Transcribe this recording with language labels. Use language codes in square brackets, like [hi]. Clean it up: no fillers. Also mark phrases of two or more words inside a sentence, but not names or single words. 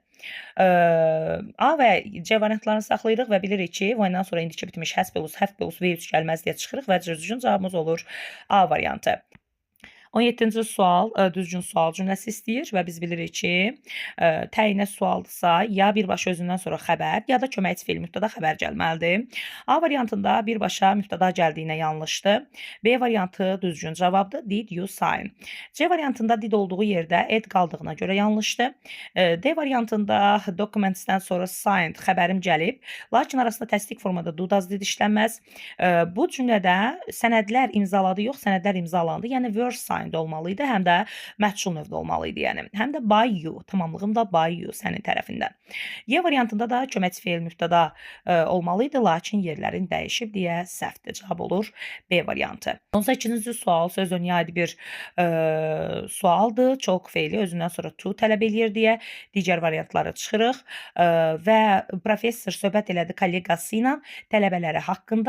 [az] A və C variantlarını saxlayırıq və bilirik ki, V-dən sonra indiki bitmiş [en] has plus, have plus, [az] V3 gəlməz deyə çıxırıq və düzgün cavabımız olur A variantı. 17-ci sual düzgün sual cümləsi istəyir və biz bilirik ki, təyinə sualdırsa, ya birbaşa özündən sonra xəbər, ya da köməkçi fe'l mübtəda xəbər gəlməlidir. A variantında birbaşa mübtəda gəldiyinə yanlışdır. B variantı düzgün cavabdır. [en] Did you sign? [az] C variantında did olduğu yerdə ed qaldığına görə yanlışdır. D variantında documentsdən sonra signed xəbərim gəlib, lakin arasında təsdiq formada [en] do does did [az] işlənməz. Bu cümlədə sənədlər imzaladı yox, sənədlər imzalandı. Yəni [en] were signed [az] olmalı idi, həm də məhsul növdə olmalı idi. Yəni həm də [en] by you, [az] tamamlığında [en] by you [az] sənin tərəfindən. Y variantında da köməkçi fe'l mübtəda olmalı idi, lakin yerlərin dəyişib deyə səhvdir. Cavab olur B variantı. 18-ci sual söz önüyə aid bir sualdır. Çok fe'li özündən sonra to tələb eləyir deyə digər variantları çıxırıq və professor söhbət elədi kolleqası ilə tələbələri haqqında.